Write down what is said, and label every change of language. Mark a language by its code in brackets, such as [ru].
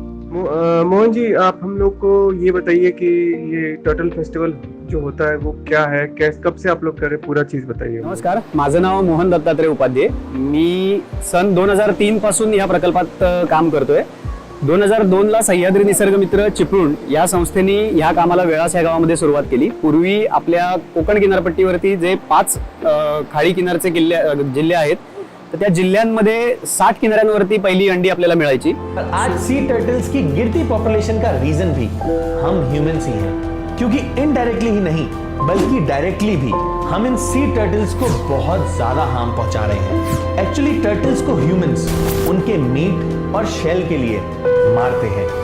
[hi] मोहन जी, आप हम लोग को ये बताइए कि ये टर्टल फेस्टिवल जो होता है वो क्या है, कब से आप लोग कर रहे, पूरा चीज बताइए। [mr] नमस्कार, माझं नाव मोहन दत्तात्रय उपाध्ये। मी सन 2003 पासून या प्रकल्पात काम करतोय। 2002 ला सह्याद्री निसर्ग मित्र चिपळूण या संस्थेने या कामाला वेळास या गावामध्ये सुरुवात केली। पूर्वी आपल्या कोकण किनारपट्टीवरती जे 5 खाडी किनारचे जिल्हे आहेत, तर त्या जिल्ह्यांमध्ये 60 किनाऱ्यांवरती पहिली अंडी आपल्याला मिळायची। [hi] आज सी टर्टल्स की गिरती पॉपुलेशन का रीजन भी हम ह्यूमंस ही हैं, क्योंकि इनडायरेक्टली ही नहीं बल्कि डायरेक्टली भी हम इन सी टर्टल्स को बहुत ज्यादा हार्म पहुंचा रहे हैं। एक्चुअली टर्टल्स को ह्यूमंस उनके मीट और शेल के लिए मारते हैं।